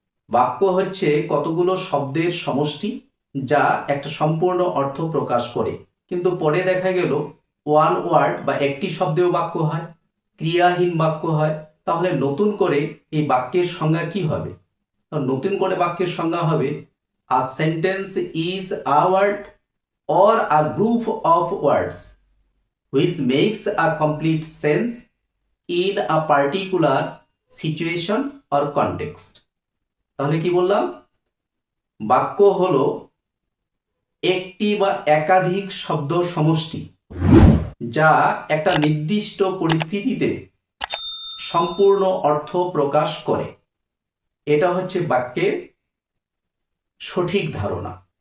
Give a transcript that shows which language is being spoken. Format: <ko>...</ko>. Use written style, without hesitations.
<bn>বাক্য হচ্ছে কতগুলো শব্দের সমষ্টি যা একটা সম্পূর্ণ অর্থ প্রকাশ করে। কিন্তু পরে দেখা গেল ওয়ান ওয়ার্ড বা একটি শব্দেও বাক্য হয়, ক্রিয়াহীন বাক্য হয়। তাহলে নতুন করে এই বাক্যের সংজ্ঞা কি হবে? নতুন করে বাক্যের সংজ্ঞা হবে,</bn> <en>A sentence is a word or a group of words which makes a complete sense in a particular situation or context.</en> <bn>তাহলে কি বললাম? বাক্য হলো একটি বা একাধিক শব্দ সমষ্টি যা একটা নির্দিষ্ট পরিস্থিতিতে সম্পূর্ণ অর্থ প্রকাশ করে। এটা হচ্ছে বাক্যের সঠিক ধারণা।</bn>